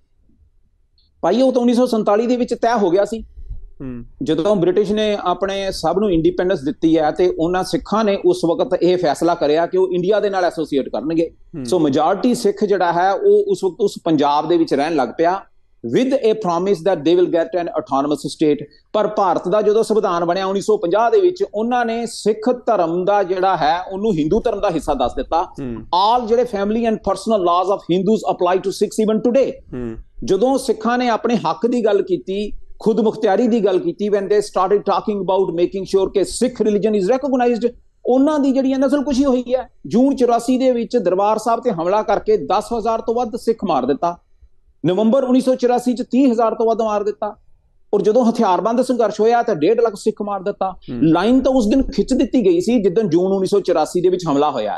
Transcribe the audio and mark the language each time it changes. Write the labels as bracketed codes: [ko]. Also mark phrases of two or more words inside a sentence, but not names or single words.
[pa] ਭਾਈ। ਉਹ ਤਾਂ 1947 ਦੇ ਵਿੱਚ ਤੈਅ ਹੋ ਗਿਆ ਸੀ ਜਦੋਂ ਬ੍ਰਿਟਿਸ਼ ਨੇ ਆਪਣੇ ਸਭ ਨੂੰ ਇੰਡੀਪੈਂਡੈਂਸ ਦਿੱਤੀ ਹੈ, ਤੇ ਉਹਨਾਂ ਸਿੱਖਾਂ ਨੇ ਉਸ ਵਕਤ ਇਹ ਫੈਸਲਾ ਕਰਿਆ ਕਿ ਉਹ ਇੰਡੀਆ ਦੇ ਨਾਲ ਐਸੋਸੀਏਟ ਕਰਨਗੇ। ਸੋ ਮੈਜੋਰਿਟੀ ਸਿੱਖ ਜਿਹੜਾ ਹੈ ਉਹ ਉਸ ਵਕਤ ਉਸ ਪੰਜਾਬ ਦੇ ਵਿੱਚ ਰਹਿਣ ਲੱਗ ਪਿਆ [en] with a promise that they will get an autonomous state। [pa] ਪਰ ਭਾਰਤ ਦਾ ਜਦੋਂ ਸੰਵਿਧਾਨ ਬਣਿਆ 1950 ਦੇ ਵਿੱਚ, ਉਹਨਾਂ ਨੇ ਸਿੱਖ ਧਰਮ ਦਾ ਜਿਹੜਾ ਹੈ ਉਹਨੂੰ ਹਿੰਦੂ ਧਰਮ ਦਾ ਹਿੱਸਾ ਦੱਸ ਦਿੱਤਾ। [en] all ਜਿਹੜੇ family and personal laws of Hindus apply to Sikhs even today। [pa] ਜਦੋਂ ਸਿੱਖਾਂ ਨੇ ਆਪਣੇ ਹੱਕ ਦੀ ਗੱਲ ਕੀਤੀ, ਖੁਦ ਮੁਖਤਿਆਰੀ ਦੀ ਗੱਲ ਕੀਤੀ, [en] when they started talking about making sure ਕਿ ਸਿੱਖ religion is recognized, [pa] ਉਹਨਾਂ ਦੀ ਜਿਹੜੀ ਨਸਲਕੁਸ਼ੀ ਹੋਈ ਹੈ। ਜੂਨ 84 ਦੇ ਵਿੱਚ ਦਰਬਾਰ ਸਾਹਿਬ ਤੇ ਹਮਲਾ ਕਰਕੇ 10,000 ਤੋਂ ਵੱਧ ਸਿੱਖ ਮਾਰ ਦਿੱਤਾ। ਨਵੰਬਰ 1984 ਚ 30,000 ਤੋਂ ਵੱਧ ਮਾਰ ਦਿੱਤਾ। ਔਰ ਜਦੋਂ ਹਥਿਆਰਬੰਦ ਸੰਘਰਸ਼ ਹੋਇਆ ਤਾਂ 1.5 ਲੱਖ ਸਿੱਖ ਮਾਰ ਦਿੱਤਾ। ਲਾਈਨ ਤਾਂ ਉਸ ਦਿਨ ਖਿੱਚ ਦਿੱਤੀ ਗਈ ਸੀ ਜਿੱਦਣ ਜੂਨ 1984 ਦੇ ਵਿੱਚ ਹਮਲਾ ਹੋਇਆ।